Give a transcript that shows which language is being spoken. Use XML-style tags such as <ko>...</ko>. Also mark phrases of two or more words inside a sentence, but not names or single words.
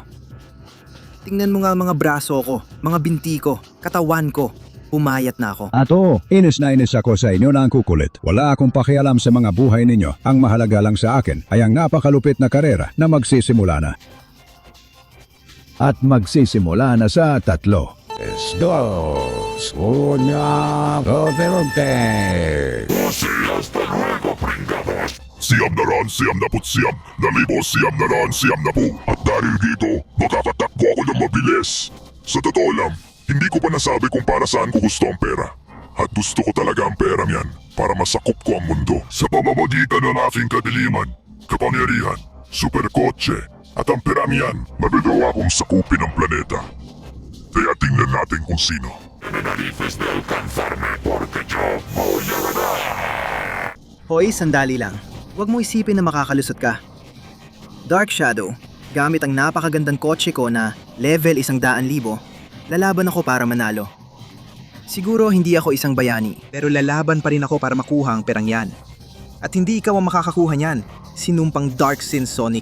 <tl>Tingnan mo nga ang mga braso ko, mga binti ko, katawan ko. Pumayat na ako. Inis na inis ako sa inyo na ang kukulit. Wala akong pakialam sa mga buhay ninyo. Ang mahalaga lang sa akin ay ang napakalupit na karera na magsisimula na. At magsisimula na sa 3.</tl> <es>Dos, una, velote. Kasi hasta luego, pringados.</es> <tl>Siyam na raan, siyam na putsiyam, nalibo, siyam na raan, siyam na po. At dahil dito, makakatakbo ako ng mabilis. Sa totoo lang, hindi ko pa nasabi kung para saan ko gusto ang pera. At gusto ko talaga ang perang yan para masakop ko ang mundo. Sa pamamagitan ng aking kadiliman, kapangyarihan, superkotse, at ang perang yan, magagawa kong sakupin ang planeta. Kaya tingnan natin kung sino.</tl> <es>Nananifes de alcanzarme porque yo voy a ganar.</es> <tl>Hoy, sandali lang. Huwag mo isipin na makakalusot ka. Dark Shadow, gamit ang napakagandang kotse ko na level 100,000, lalaban ako para manalo. Siguro hindi ako isang bayani, pero lalaban pa rin ako para makuha ang perang yan. At hindi ikaw ang makakakuha niyan, sinumpang Dark Shin Sonic.</tl>